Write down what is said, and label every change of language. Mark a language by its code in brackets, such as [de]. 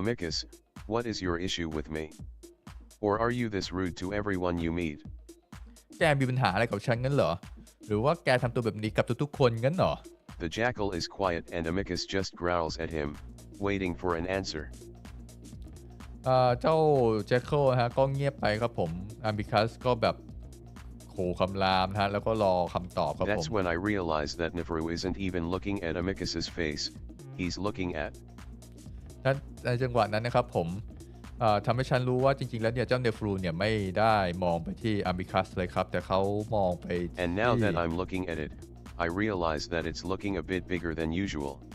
[en] Amicus, what is your issue with me? Or are you this rude to everyone you meet? [th] แกมีปัญหาอะไรกับฉันงั้นเหรอหรือว่าแกทำตัวแบบนี้กับทุกๆคนงั้นเหรอ [en] The jackal is quiet and Amicus just growls at him, waiting for an answer. [th] เจ้าแจ็คเกิลฮะก็เงียบไปครับผมอามิคัสก็แบบขู่คำรามฮะแล้วก็รอคำตอบครับผม [en] That's when I realized that Nifaru isn't even looking at Amicus's face, he's looking at. [th] ในจังหวะนั้นนะครับผม ทำให้ฉันรู้ว่าจริงๆแล้วเนี่ยเจ้าเนฟรูเนี่ยไม่ได้มองไปที่อามิคัสเลยครับแต่เขามองไปที่ [en] And now that I'm looking at it, I realize that it's looking a bit bigger than usual.